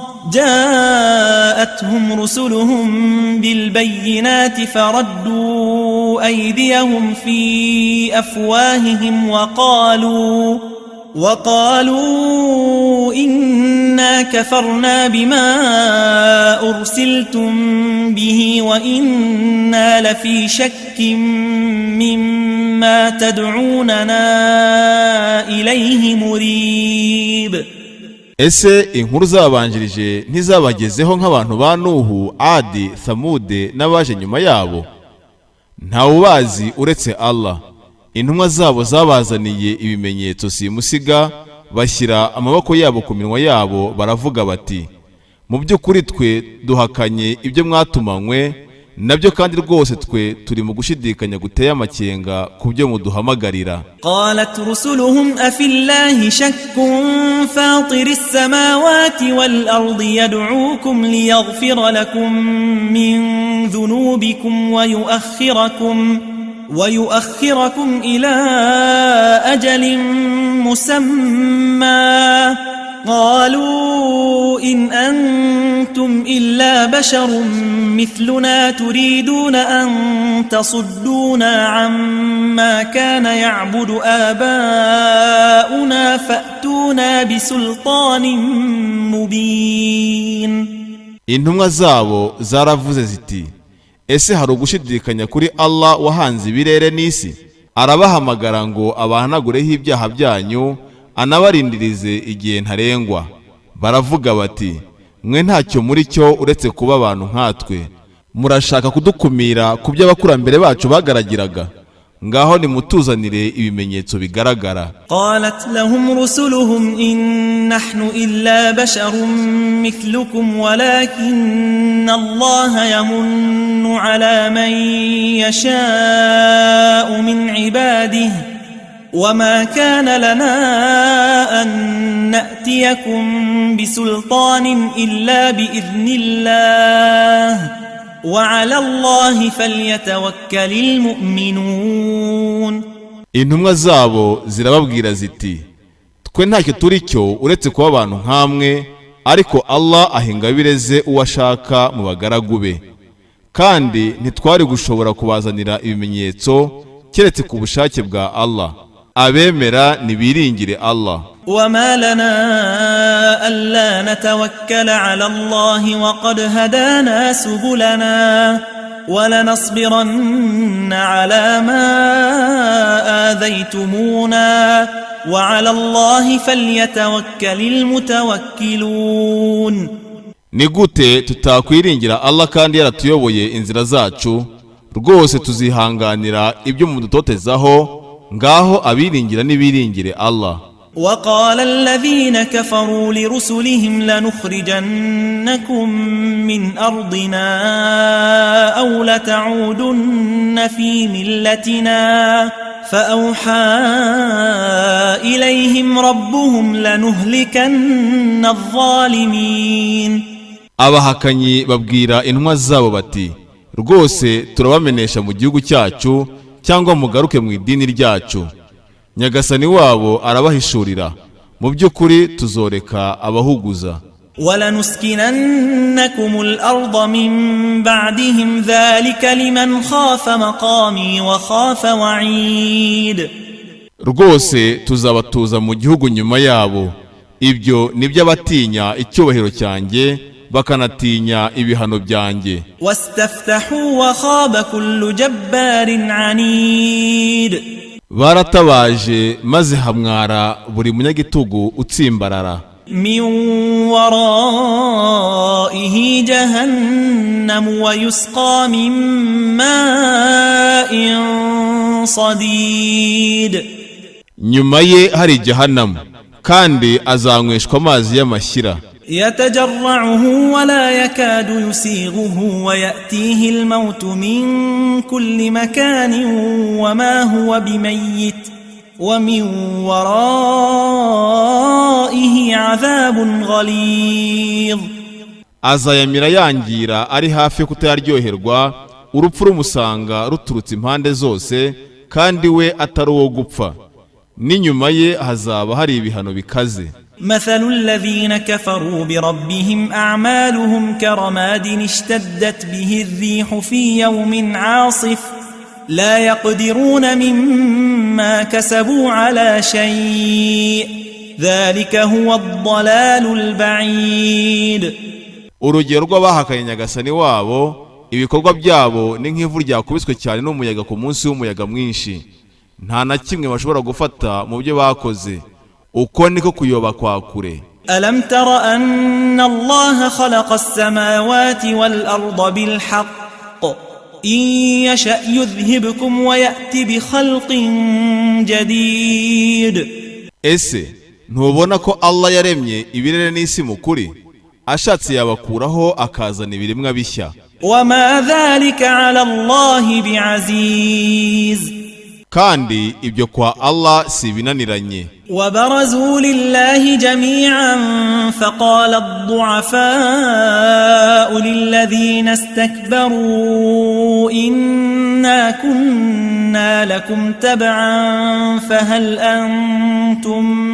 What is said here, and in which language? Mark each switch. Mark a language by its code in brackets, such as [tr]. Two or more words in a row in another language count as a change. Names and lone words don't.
[ar] جاءتهم رسلهم بالبينات فردوا أيديهم في أفواههم وقالوا إنا كفرنا بما أرسلتم به وإنا لفي شك مما تدعوننا إليه مريب. [rw] ese inkuru zabanjirije ntizabagezeho nk'abantu ba Nuhu, Adi, Thamude n'abaje nyuma yabo? Ntawubazi uretse Allah. Intumwa zabo zabazaniye ibimenyetso simusiga, bashyira amaboko yabo ku minwa yabo, baravuga bati, mu by'ukuri twe duhakanye ibyo mwatumanywe nabyo, kandi rwose twe turi mu gushidikanya guteye amakenga ku byo muduhamagarira. [ar] قالت رسلهم أفي الله شك فاطر السماوات والأرض يدعوكم ليغفر لكم من ذنوبكم و يؤخركم إلى أجل مسمى قالوا إن أنتم إلا بشر مثلنا تريدون أن تصدونا عما كان يعبد آباؤنا فأتونا بسلطان مبين. [rw] Intumwa zabo zaravuze ziti, ese hari ugushidikanya kuri Allah wahanze ibirere n'isi? Arabahamagara ngo abahanagureho ibyaha byanyu, anabarindirize igihe ntarengwa. Baravuga bati, mwe ntacyo muri cyo uretse kuba abantu nkatwe, murashaka kudukumira ku byo abakurambere bacu bagaragiraga? Ngaho nimutuzanire ibimenyetso bigaragara. [ar] قالت لهم رسلهم إن نحن إلا بشر مثلكم ولكن الله يمن على من يشاء من عباده وما كان لنا أن نأتيكم بسلطان إلا بإذن الله وعلى الله فليتوكل المؤمنون. [rw] Intumwa zabo zirababwira ziti, twe ntacyo turi cyo uretse kuba abantu nkamwe, ariko Allah ahingabireze uwashaka mu bagaragu be, kandi ntitwari gushobora kubazanira ibimenyetso keretse ku bushake bwa Allah. Abemera nibiringire Allah. [ar] وما لنا ألا نتوكل على الله وقد هدانا سبلنا ولنصبرن على ما آذيتمونا وعلى الله فليتوكل المتوكلون. [rw] Nigute tutakwiringira Allah kandi yaratuyoboye inzira zacu? Rwose tuzihanganira ibyo mudutotezaho, ngaho abiringira nibiringire Allah. [ar] وقال الذين كفروا لرسلهم لنخرجنكم من أرضنا أو لتعودن في ملتنا فأوحى إليهم ربهم لنهلكن الظالمين. [rw] Abahakanyi babwira intumwa zabo bati, rwose turabamenesha mu gihugu cyacu cyangwa mugaruke mu idini ryacu. Nyagasani wabo arabahishurira, mu by'ukuri tuzoreka abahuguza. [ar] وَلَنُسْكِنَنَّكُمُ الْأَرْضَ مِنْ بَعْدِهِمْ ذَلِكَ لِمَنْ خَافَ مَقَامِي وَخَافَ وَعِيدِ. [rw] Rwose tuzabatuza mu gihugu nyuma yabo, ibyo nibyo abatinya icyubahiro cyanjye bakanatinya ibihano byanjye. [ar] وَاسْتَفْتَحُوا وَخَابَ كُلُّ جَبَّارٍ عَنِيدٍ. [rw] Baratabaje maze hamwara buri munyagitugu utsimbarara. [ar] مِنْ وَرَائِهِ جَهَنَّمُ وَيُسْقَى مِنْ مَاءٍ صَدِيدٍ. [rw] Nyuma ye hari Jahannam, kandi azanyweshwa amazi y'amashyira. [ar] يتجرعه ولا يكاد يسيغه ويأتيه الموت من كل مكان وما هو بميت ومن ورائه عذاب غليظ. [rw] Azayamira yangira ari hafi kutayaryoherwa, urupfu rumusanga ruturutse impande zose, kandi we atari uwo gupfa. N'inyuma ye hazaba hari ibihano bikaze. [ar] مثل الذين كفروا بربهم أعمالهم كرماد اشتدت به الريح في يوم عاصف لا يقدرون مما كسبوا على شيء ذلك هو الضلال البعيد. [rw] Urugero rw'abahakanye Nyagasani wabo, ibikorwa byabo ni nk'ivu ryakubiswe cyane n'umuyaga ku munsi w'umuyaga mwinshi, nta na kimwe bashobora gufata mu byo bakoze. Uko niko kuyoba kwa kure. [ar] ألم تر أن الله خلق السماوات والأرض بالحق إن يشأ يذهبكم ويأتي بخلق جديد. [rw] Ese ntubona ko Allah yaremye ibirere n'isi mu kuri, ashatse yabakuraho akazana ibiremwa bishya. [ar] وما ذلك على الله بعزيز. [rw] kandi ibyo kwa Allah si binaniranye. [ar] وبرزوا لله جميعا فقال الضعفاء للذين استكبروا إنا كنا لكم تبعا فهل أنتم